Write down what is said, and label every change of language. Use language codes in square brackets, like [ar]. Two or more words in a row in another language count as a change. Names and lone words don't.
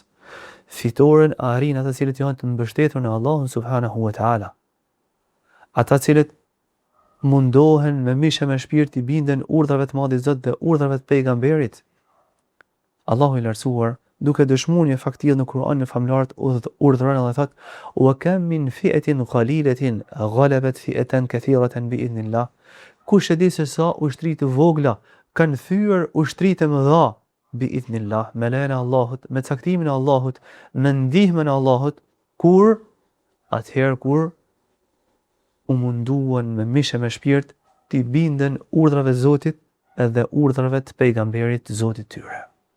[sq] Fitoren arrin ata cilët janë të mbështetur në Allahun [ar] سبحانه وتعالى. [sq] Ata cilët mundohen me mishe me shpirt i binden urdhrave të Madhit Zot dhe urdhrave të pejgamberit. Allahu i lartësuar duke dëshmuar një fakt në Kur'anin famlar urdhëron dhe thot: [ar] "وكم من فئة قليلة غلبت فئة كثيرة بإذن الله." [sq] Kush e di se sa ushtri të vogla kanë thyer ushtri të mëdha [ar] بإذن الله, [sq] me lejen e Allahut, me caktimin e Allahut, me ndihmën e Allahut, kur u munduan me mishe me shpirt t'i binden urdhrave të Zotit edhe urdhrave të pejgamberit të Zotit tyre.